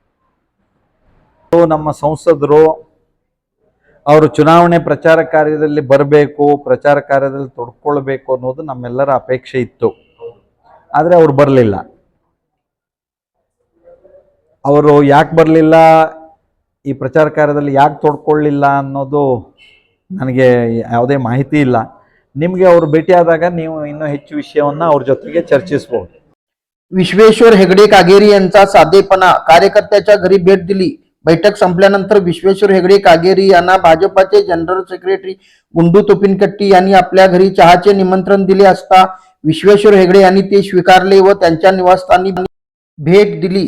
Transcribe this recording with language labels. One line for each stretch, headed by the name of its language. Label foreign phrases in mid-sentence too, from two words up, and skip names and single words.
Kannada: ನಮ್ಮ ಸಂಸದರು ಅವರು ಚುನಾವಣೆ ಪ್ರಚಾರ ಕಾರ್ಯದಲ್ಲಿ ಬರಬೇಕು, ಪ್ರಚಾರ ಕಾರ್ಯದಲ್ಲಿ ತೊಡ್ಕೊಳ್ಬೇಕು ಅನ್ನೋದು ನಮ್ಮೆಲ್ಲರ ಅಪೇಕ್ಷೆ ಇತ್ತು. ಆದರೆ ಅವ್ರು ಬರಲಿಲ್ಲ. ಅವರು ಯಾಕೆ ಬರಲಿಲ್ಲ, ಈ ಪ್ರಚಾರ ಕಾರ್ಯದಲ್ಲಿ ಯಾಕೆ ತೊಡ್ಕೊಳ್ಳಿಲ್ಲ ಅನ್ನೋದು ನನಗೆ ಯಾವುದೇ ಮಾಹಿತಿ ಇಲ್ಲ. ನಿಮಗೆ ಅವರು ಭೇಟಿಯಾದಾಗ ನೀವು ಇನ್ನೂ ಹೆಚ್ಚು ವಿಷಯವನ್ನು ಅವ್ರ ಜೊತೆಗೆ ಚರ್ಚಿಸ್ಬೋದು.
Marathi: विश्वेश्वर हेगडे कागेरी यांचा साधेपणा, कार्यकर्त्याच्या घरी भेट दिली. बैठक संपल्यानंतर विश्वेश्वर हेगडे कागेरी यांना भाजपाचे
English: general secretary
Marathi: गुंडू तोपिनकट्टी यांनी आपल्या घरी चहाचे निमंत्रण दिले असता विश्वेश्वर हेगडे यांनी ते स्वीकारले व त्यांच्या निवासस्थानी भेट दिली.